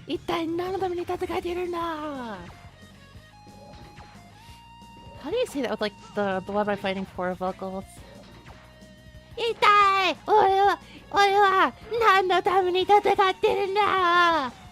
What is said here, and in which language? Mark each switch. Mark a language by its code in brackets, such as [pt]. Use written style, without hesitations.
[ja] 一体何のために戦っているんだ? [en] How do you say that with like the one I'm fighting for vocals? [ja] 一体俺は何のために戦ってるんだ?